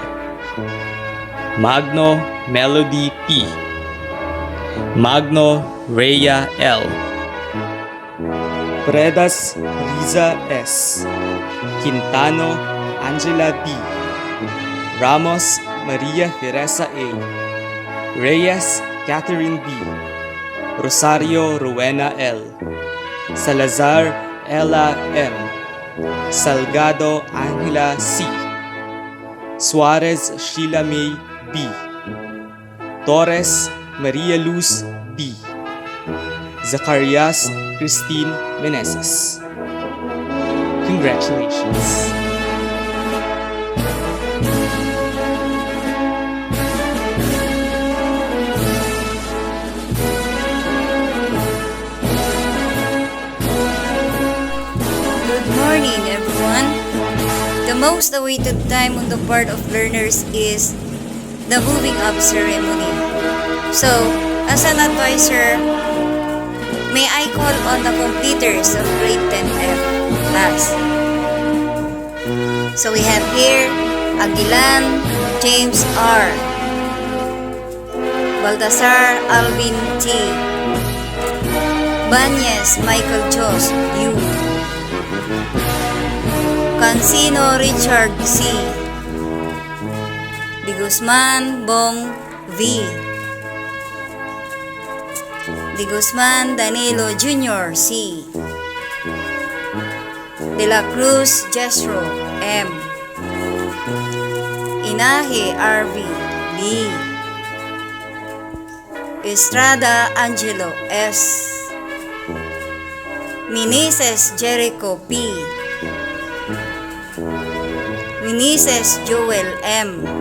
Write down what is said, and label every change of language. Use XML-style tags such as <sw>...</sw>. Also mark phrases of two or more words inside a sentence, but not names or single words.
<en>Magno Melody P. Magno Rhea L. Predas Riza S. Quintano Angela D. Ramos Maria Teresa A. Reyes Catherine B. Rosario Rowena L. Salazar Ella M. Salgado Angela C. Suarez Sheila May B. Torres Maria Luz D. Zacarias Christine Meneses. Congratulations! Good morning, everyone. The most awaited time on the part of learners is the moving up ceremony. So, as an advisor, may I call on the completers of grade 10F class. So we have here Aguilan James R. Baltasar Alvin T. Banyes Michael Jos U. Cancino Richard C. De Guzman Bong V. De Guzman Danilo Jr. C. De la Cruz Jesro M. Inahe RV B. Estrada Angelo S. Meneses Jericho P. Meneses Joel M.</en>